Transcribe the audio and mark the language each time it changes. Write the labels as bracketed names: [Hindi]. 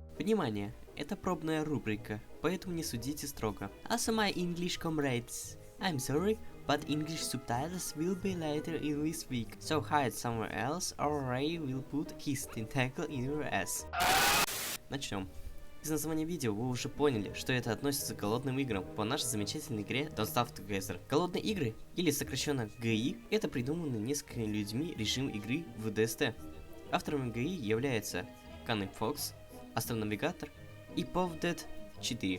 [Russian] Внимание, это пробная рубрика, поэтому не судите строго. [English] Also my English comrades, I'm sorry, but English subtitles will be later in this week, so hide somewhere else or Ray will put his tentacle in your ass. [Russian] Начнем. Из названия видео вы уже поняли, что это относится к голодным играм по нашей замечательной игре Don't Starve Together. Голодные игры, или сокращенно GI, это придуманный несколькими людьми режим игры в DST. Авторами GI являются Cunning Fox, Астронавигатор и PovDead 4.